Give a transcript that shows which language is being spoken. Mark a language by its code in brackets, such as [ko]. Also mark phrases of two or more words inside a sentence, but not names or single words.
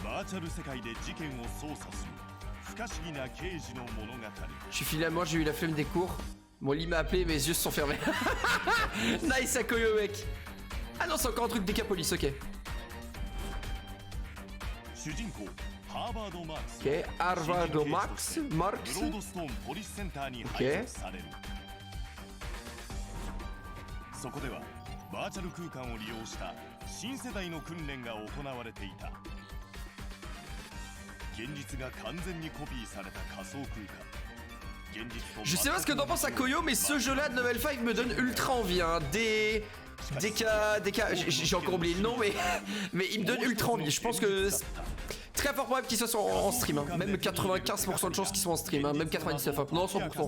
[fr] Je suis finalement, j'ai eu la flemme des cours. Mon lit m'a appelé, mes yeux se sont fermés. Nice Akoyo, mec. Ah non, c'est encore un truc Decapolis, ok. Ok, Harvard Marx. Ok. [ja] そこではバーチャル空間を利用した新世代の訓練が行われていた。現実が完全にコピーされた仮想空間。 [fr] Je sais pas ce que t'en penses à Koyo, mais ce jeu-là de Level 5 me donne ultra envie. Hein. J'ai encore oublié le nom, mais il me donne ultra envie. Je pense que c'est très fort probable qu'il soit en stream. Hein. Même 95% de chances qu'il soit en stream. Hein. Même 99%. Hein. Non, 100%.